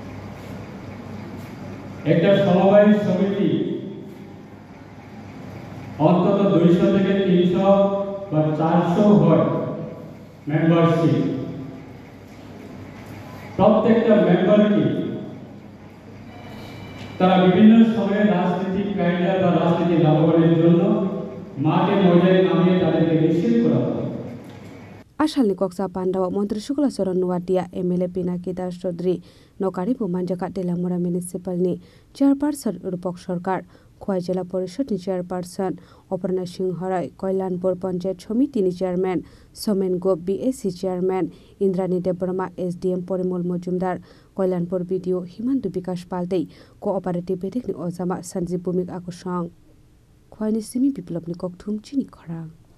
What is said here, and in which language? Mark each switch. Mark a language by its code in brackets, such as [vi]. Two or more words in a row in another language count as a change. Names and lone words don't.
[bn] একটা সমবায় সমিতি অন্তত 200 থেকে 300 বা 400 হয় মেম্বারশিপ। প্রত্যেকটা মেম্বারকে তারা বিভিন্ন সময়ে রাজনৈতিক কায়দা বা রাজনীতি লাভবানের জন্য মাঠে ময়দানে নামিয়ে তাদেরকে নিষেধ করা হয়। [trp] Asalni koksa pandawa Montri Shukla Soron Nuatia MLA Pinaki Das Chaudhary Nokari Bumanjaka Telamura Municipal ni Chairperson Rupok Sarkar Khwai Jela Porishod ni Chairperson Aparna Singh Harai Koilanpur Panchayat Samiti ni Chairman Somen Gop BAC Chairman Indrani Debrama SDM Porimol Mojumdar Koilanpur BDO Himandu Bikash Paltei Cooperative Bedik ni Ozama Sanjeev Bhumik Akusang Khwai ni Simi Biplop ni Kokthum Chini Khorang